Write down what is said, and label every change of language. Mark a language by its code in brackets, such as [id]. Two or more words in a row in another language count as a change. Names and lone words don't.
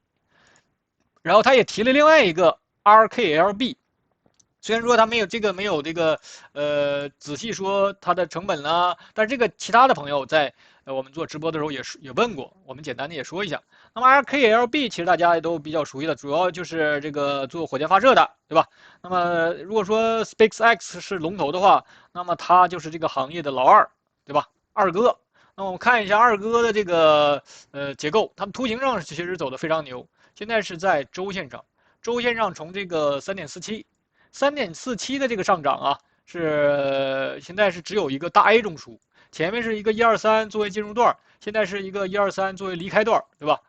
[zh] 然後他也提了另外一個 RKLB， 雖然說他沒有這個仔細說它的成本啦，但是這個其他的朋友在我們做直播的時候也問過，我們簡單的也說一下。那麼 RKLB 其實大家也都比較熟悉的，主要就是這個做火箭發射的，對吧？那麼如果說 SpaceX 是龍頭的話，那麼它就是這個行業的老二，對吧？二哥。那我們看一下二哥的這個結構，他們圖形上其實走得非常牛。現在是在周線上，周線上從這個3.47的這個上漲啊，現在是只有一個大 A 中樞，前面是一個123作為進入段，現在是一個123作為離開段，對吧？